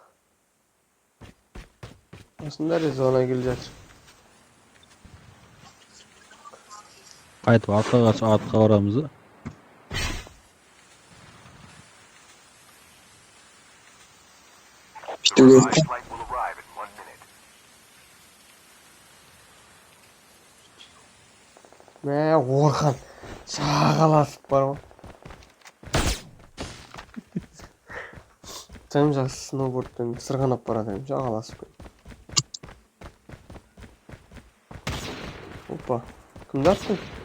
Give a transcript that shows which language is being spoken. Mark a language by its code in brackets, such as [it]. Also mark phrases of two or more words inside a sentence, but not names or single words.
[kk] Осында зона келіп жатыр. Қайтып артқа барамыз да. Бүйту керек қой. [en] Flight will arrive in 1 minute. [kk] Мә, Орхан жағаласып бар ғой. Тым жақсы сноубордпен сырғанап барады, жағаласып. Опа, кімді аттың?